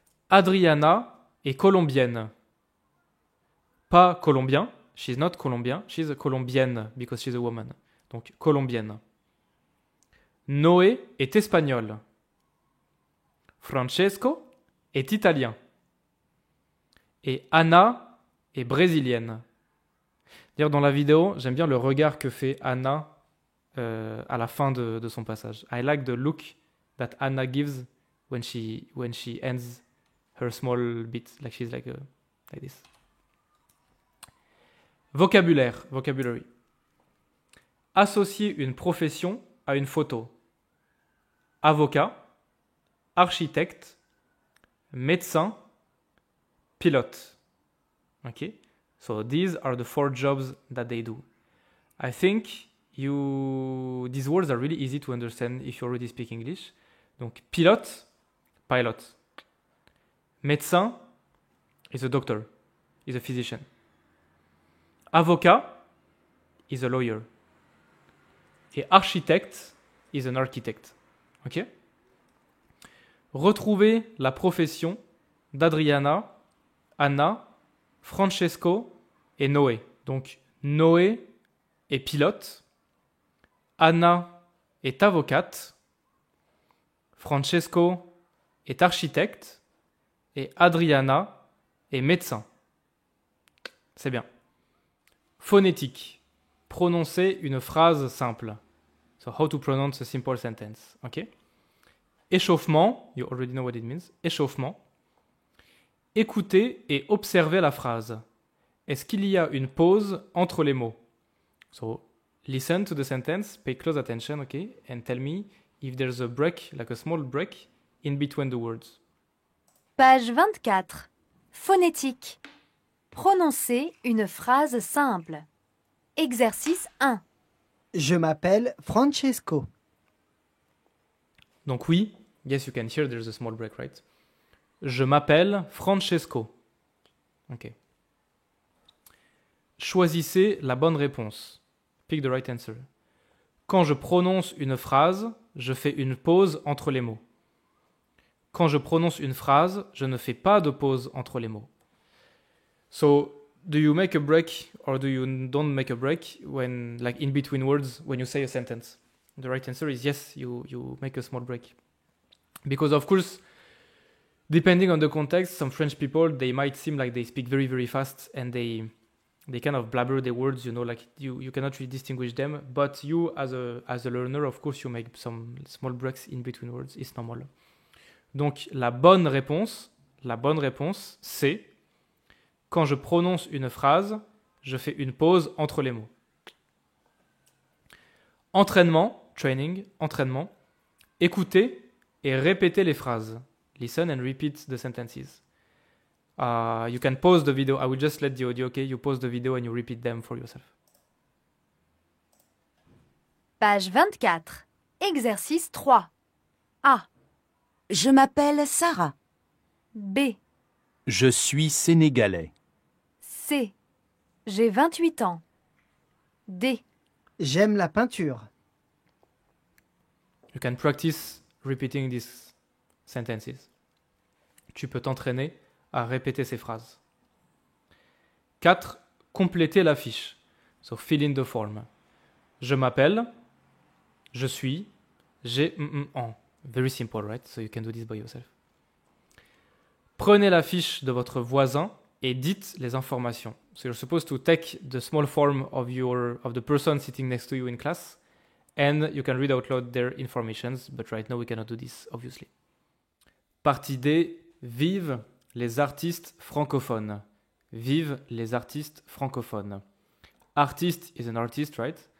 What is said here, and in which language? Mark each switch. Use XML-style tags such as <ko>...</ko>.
<fr>Adriana est colombienne. Pas colombien.</fr> <en>She's not Colombian. She's a colombienne because she's a woman.</en> <fr>Donc, colombienne. Noé est espagnol. Francesco est italien. Et Anna est brésilienne. D'ailleurs, dans la vidéo, j'aime bien le regard que fait Anna à la fin de son passage.</fr> <en>I like the look that Anna gives when she ends her small bit, like she's like this. Vocabulary.</en> <fr>Associer une profession à une photo. Avocat, architecte, médecin, pilote.</fr> <en>Okay? So these are the 4 jobs that they do. I think these words are really easy to understand if you already speak English.</en> <fr>Donc, pilote,</fr> <en>pilot. Médecin is a doctor, is a physician. Avocat is a lawyer. Et architecte is an architect. Ok?</en> <fr>Retrouvez la profession d'Adriana, Anna, Francesco et Noé. Donc, Noé est pilote, Anna est avocate, Francesco est architecte et Adriana est médecin. C'est bien. Phonétique. Prononcer une phrase simple.</fr> <en>So, how to pronounce a simple sentence. Ok? Échauffement. You already know what it means.</en> <fr>Échauffement. Écoutez et observez la phrase. Est-ce qu'il y a une pause entre les mots?</fr> <en>So, listen to the sentence, pay close attention, okay? And tell me if there's a break, like a small break, in between the words.</en> <fr>Page 24. Phonétique. Prononcer une phrase simple. Exercice 1. Je m'appelle Francesco. Donc oui,</fr> <en>yes, you can hear there's a small break, right?</en> <fr>Je m'appelle Francesco. Ok. Choisissez la bonne réponse.</fr> <en>Pick the right answer.</en> <fr>Quand je prononce une phrase, je fais une pause entre les mots. Quand je prononce une phrase, je ne fais pas de pause entre les mots.</fr> <en>So, do you make a break or do you don't make a break when, like in between words, when you say a sentence? The right answer is yes, you make a small break. Because of course, depending on the context, some French people, they might seem like they speak very, very fast and they kind of blabber their words, you know, like you cannot really distinguish them. But you, as a learner, of course, you make some small breaks in between words. It's normal.</en> <fr>Donc, la bonne réponse, c'est quand je prononce une phrase, je fais une pause entre les mots. Entraînement, training, entraînement. Écoutez et répétez les phrases.</fr> <en>Listen and repeat the sentences. You can pause the video. I will just let the audio, okay? You pause the video and you repeat them for yourself.</en> <fr>Page 24. Exercice 3. A. Je m'appelle Sarah. B. Je suis sénégalais. C. J'ai 28 ans. D. J'aime la peinture.</fr> <en>You can practice repeating these sentences.</en> <fr>Tu peux t'entraîner à répéter ces phrases. 4. Compléter la fiche.</fr> <en>So fill in the form.</en> <fr>Je m'appelle, je suis, j'ai en.</fr> <en>Very simple, right? So you can do this by yourself.</en> <fr>Prenez la fiche de votre voisin et dites les informations.</fr> <en>So you're supposed to take the small form of the person sitting next to you in class, and you can read out loud their informations, but right now we cannot do this, obviously.</en> <fr>Partie D, vive les artistes francophones. Vive les artistes francophones.</fr> <en>Artist is an artist, right?</en>